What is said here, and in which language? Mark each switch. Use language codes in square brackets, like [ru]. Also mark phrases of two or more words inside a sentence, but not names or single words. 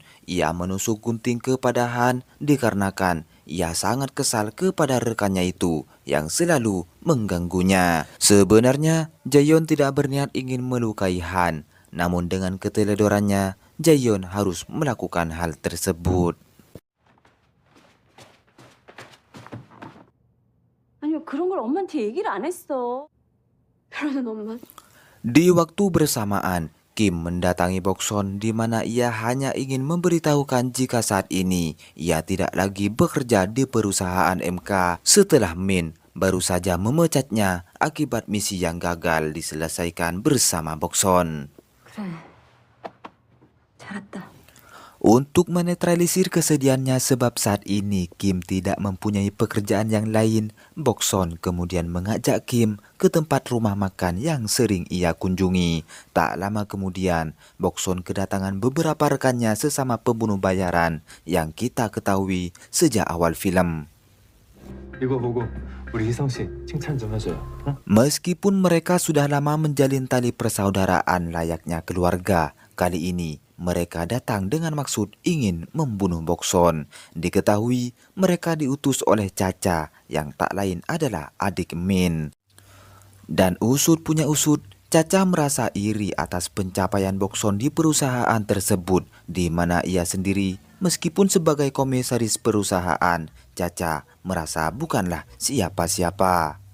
[id] Ia menusuk gunting kepada Han dikarenakan ia sangat kesal kepada rekannya itu yang selalu mengganggunya. Sebenarnya, Jaeyeon tidak berniat ingin melukai Han, namun dengan keteledorannya, Jaeyeon harus melakukan hal tersebut. [ko] 아니요, 그런 걸 엄마한테 얘기를 안 했어. 그러는 엄마. [id] Di waktu bersamaan, Kim mendatangi Bokson di mana ia hanya ingin memberitahukan jika saat ini ia tidak lagi bekerja di perusahaan MK setelah Min baru saja memecatnya akibat misi yang gagal diselesaikan bersama Bokson. [ko] 그래. 잘했다. [id] Untuk menetralisir kesedihannya sebab saat ini Kim tidak mempunyai pekerjaan yang lain, Bokson kemudian mengajak Kim ke tempat rumah makan yang sering ia kunjungi. Tak lama kemudian, Bokson kedatangan beberapa rekannya sesama pembunuh bayaran yang kita ketahui sejak awal film. [ko] 이거 보고 우리 희성 씨 칭찬 좀 해줘요. 응? [id] Meskipun mereka sudah lama menjalin tali persaudaraan layaknya keluarga, kali ini mereka datang dengan maksud ingin membunuh Bokson. Diketahui mereka diutus oleh Caca yang tak lain adalah adik Min. Dan usut punya usut, Caca merasa iri atas pencapaian Bokson di perusahaan tersebut, di mana ia sendiri meskipun sebagai komisaris perusahaan, Caca merasa bukanlah siapa-siapa.